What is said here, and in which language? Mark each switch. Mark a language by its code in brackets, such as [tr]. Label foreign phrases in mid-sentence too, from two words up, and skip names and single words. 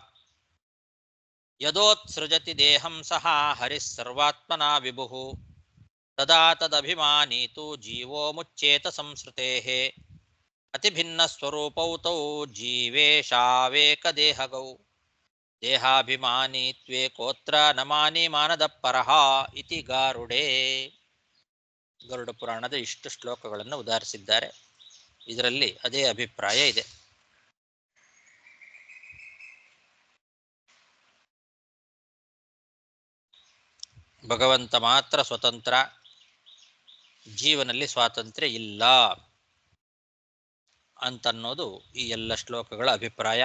[sa] ಯದೋತ್ಸೃಜತಿ ದೇಹಂ ಸಹ ಹರಿಃ ಸರ್ವಾತ್ಮನಾ ವಿಭುಃ ತದಾ ತದಭಿಮಾನಿ ತು ಜೀವೋ ಮುಚ್ಯೇತ ಸಂಸೃತೇಃ ಅತಿಭಿನ್ನ ಸ್ವರೂಪೌ ತೌ ಜೀವೇಶಾವೇಕದೇಹಗೌ ದೇಹಾಭಿಮಾನಿತ್ವೇಕೋತ್ರ ನಮಾನಿ ಮಾನದ ಪರಃ ಇತಿ ಗಾರುಡೆ. [kn] ಗರುಡ ಪುರಾಣದ ಇಷ್ಟು ಶ್ಲೋಕಗಳನ್ನು ಉದಾಹರಿಸಿದ್ದಾರೆ. ಇದರಲ್ಲಿ ಅದೇ ಅಭಿಪ್ರಾಯ ಇದೆ. ಭಗವಂತ ಮಾತ್ರ ಸ್ವತಂತ್ರ, ಜೀವನಲ್ಲಿ ಸ್ವಾತಂತ್ರ್ಯ ಇಲ್ಲ ಅಂತನ್ನೋದು ಈ ಎಲ್ಲ ಶ್ಲೋಕಗಳ ಅಭಿಪ್ರಾಯ.